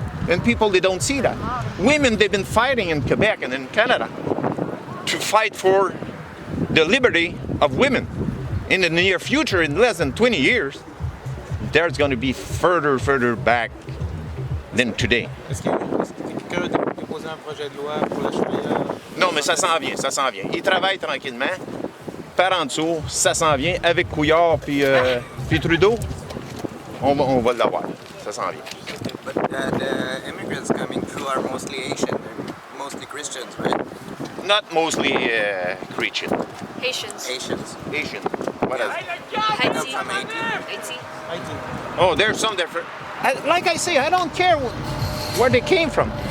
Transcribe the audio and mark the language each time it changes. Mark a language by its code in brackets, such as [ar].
[en] And people, they don't see that. Women, they've been fighting in Quebec and in Canada to fight for the liberty of women. In the near future, in less than 20 years, there's going to be further back than today. [fr] Est-ce que quelqu'un a déposé un projet de loi pour la charia? Non, mais ça s'en vient, ça s'en vient. Ils travaillent tranquillement, par en dessous, ça s'en vient. Avec Couillard puis Trudeau, on va l'avoir. Ça s'en vient. [en] But the immigrants coming through are mostly Asian, they're mostly Christians, right? Not mostly Christian. Haitians. Asians. Asian. What else? Haiti. From Haiti. Oh, there's some different. Like I say, I don't care where they came from.